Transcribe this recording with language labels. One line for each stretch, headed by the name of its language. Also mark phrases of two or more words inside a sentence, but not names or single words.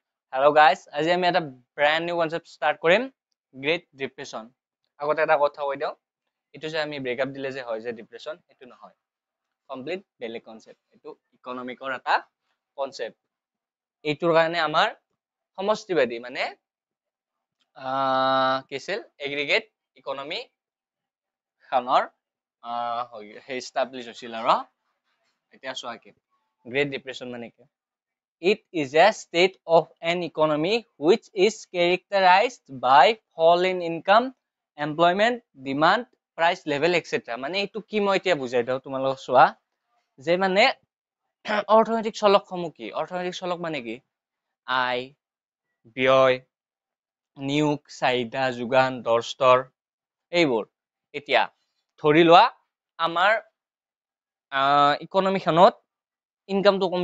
English: Hello guys,
Assamese: আজি আমি এটা
English: brand new concept start
Assamese: কৰিম Great Depression. আগতে এটা কথা কৈ দিও, এটো যে আমি ব্ৰেকআপ দিলে যে হয় যে ডিপ্ৰেছন, এটো নহয়। কমপ্লিট বেলেগ কনসেপ্ট। এটো ইকোনমিকৰ এটা কনসেপ্ট। এইটোৰ কাৰণে আমাৰ সমষ্টিবাদী মানে কেছিল
English: aggregate economy
Assamese: খানৰ হে এস্টাবলিশ হৈছিল আৰু এতিয়া চোৱা কি গ্ৰেট ডিপ্ৰেছন মানে কি
English: It is a state of an economy which is characterized by fall in income, employment, demand, price level, etc.
Assamese: মানে এইটো কি মই এতিয়া বুজাই দাও তোমালোক চোৱা যে মানে অৰ্থনৈতিক চলকসমূহ কি অৰ্থনৈতিক চলক মানে কি আয় ব্যয় নিয়োগ চাহিদা যোগান দৰ স্তৰ এইবোৰ এতিয়া ধৰি লোৱা আমাৰ ইকোনমিখনত ইনকামটো কমি